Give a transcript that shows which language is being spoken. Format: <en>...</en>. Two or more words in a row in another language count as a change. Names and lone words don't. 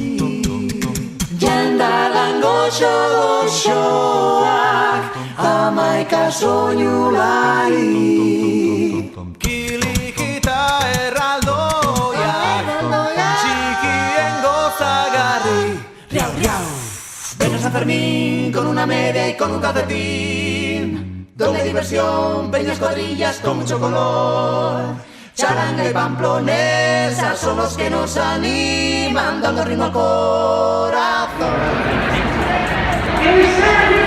<eu>Jendalan goxo-goxoak, hamaika soinulari. Kilikita erraldoiak, txikien gozagarri.</eu> <es>Riau, riau, ven a San Fermín con una media y con un calcetín. Donde hay diversión, peñas, cuadrillas con mucho color. Charanga y pamplonesa son los que nos animan, dando ritmo al corazón.</es>